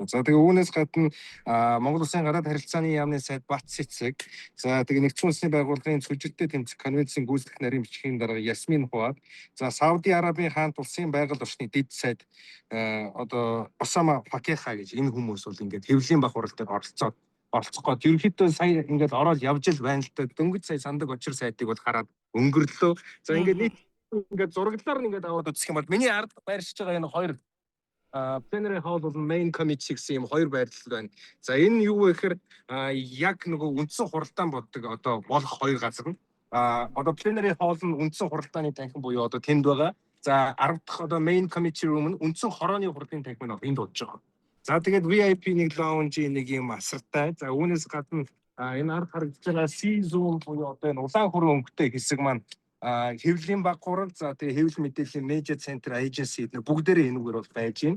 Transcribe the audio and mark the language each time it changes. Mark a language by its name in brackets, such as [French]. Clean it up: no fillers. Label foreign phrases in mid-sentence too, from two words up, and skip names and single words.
[Mongolian] За тэгээ үүнээс гадна Монгол Улсын гадаад харилцааны яамны сайд Бат Цэцэг, за тэгээ нэгдсэн үндэсний байгууллагын цөлжилттэй тэмцэх конвенцийн гүйцэтгэх нарийн бичгийн дарга Ясмин Хуад, за Сауди Арабын хаант улсын байгаль орчны дэд сайд одоо Осама Факеха гэж энэ хүмүүс бол ингээд хэвлэлийн баг хуралд оролцох гээд ерөнхийдөө сая ингээд ороод явж л байна л да. Дөнгөж сая сандаг очир сайдыг бол хараад өнгөрлөө. За ингээд нийт ингээд зураглалаар нь ингээд аваад үзэх юм бол миний ард байршиж байгаа энэ хоёр Plenary Hall бол [English] main committee [Mongolian] гэсэн юм хоёр байрлал байна. За энэ юу вэ гэхээр яг нөгөө үндсэн хуралдаан боддог одоо болох хоёр газар нь одоо Plenary Hall нь үндсэн хуралдааны танхим буюу одоо тэнд байгаа. За 10 дахь одоо [English] main committee room [Mongolian] нь үндсэн хорооны хуралдааны танхим нь энд дуудаж байгаа. За тэгээд VIP нэг lounge нэг юм асартай. За үүнээс гадна энэ ард харагдаж байгаа C zone буюу одоо энэ улаан хүрэн өнгөтэй хэсэг маань хэвлэлийн баг хурал, за тэгээ хэвлэл мэдээллийн [English] media center agency [Mongolian] бүгдээрээ энэгээр бол байж байна.